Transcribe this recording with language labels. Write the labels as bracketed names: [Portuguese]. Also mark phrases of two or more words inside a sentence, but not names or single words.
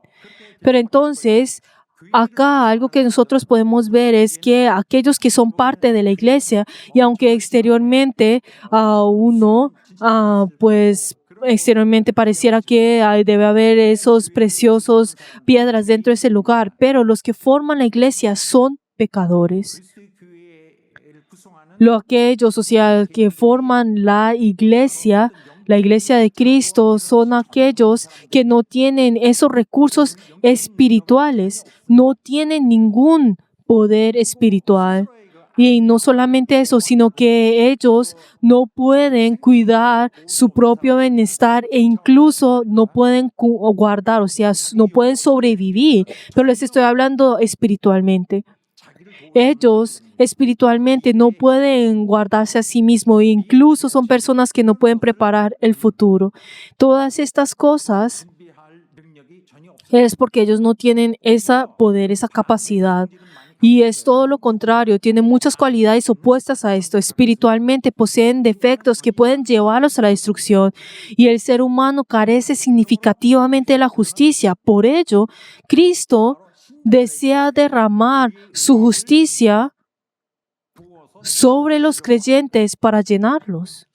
[Spanish] Pero entonces, acá algo que nosotros podemos ver es que aquellos que son parte de la iglesia y aunque exteriormente uno pues exteriormente pareciera que debe haber esos preciosos piedras dentro de ese lugar, pero los que forman la iglesia son pecadores. [Korean] 그리스도의 교회를 구성하는 [Spanish] Aquellos, o sea, que forman la iglesia de Cristo, son aquellos que no tienen esos recursos espirituales, no tienen ningún poder espiritual. Y no solamente eso, sino que ellos no pueden cuidar su propio bienestar e incluso no pueden guardar, o sea, no pueden sobrevivir. Pero les estoy hablando espiritualmente. Ellos espiritualmente no pueden guardarse a sí mismos e incluso son personas que no pueden preparar el futuro. Todas estas cosas [Korean] 준비할 능력이 전혀 없습니다. [Spanish] es porque ellos no tienen ese poder, esa capacidad. Y es todo lo contrario, tienen muchas cualidades opuestas a esto. Espiritualmente poseen defectos que pueden llevarlos a la destrucción. Y el ser humano carece significativamente de la justicia. Por ello, Cristo desea derramar su justicia sobre los creyentes para llenarlos.